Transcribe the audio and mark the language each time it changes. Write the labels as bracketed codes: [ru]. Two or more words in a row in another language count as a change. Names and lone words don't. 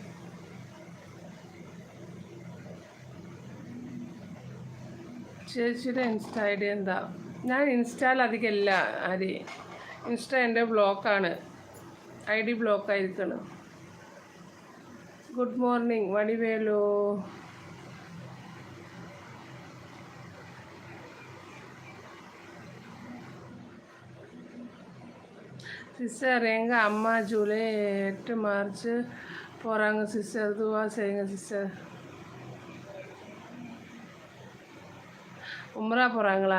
[ml] ചേച്ചിയുടെ [en] insta ID [ml] എന്താ? ഞാൻ ഇൻസ്റ്റയിൽ അധികം ഇല്ല ഹരി. ഇൻസ്റ്റ എൻ്റെ ബ്ലോക്കാണ്, [en] ID [ml] ബ്ലോക്കായിരിക്കണം. [en] good morning Vadivelu. [ta] சிஸ்டர் எங்கள் அம்மா ஜூலை 8 மார்ச் போகிறாங்க சிஸ்டர், துவா செய்யுங்க சிஸ்டர். உம்ரா போகிறாங்களா?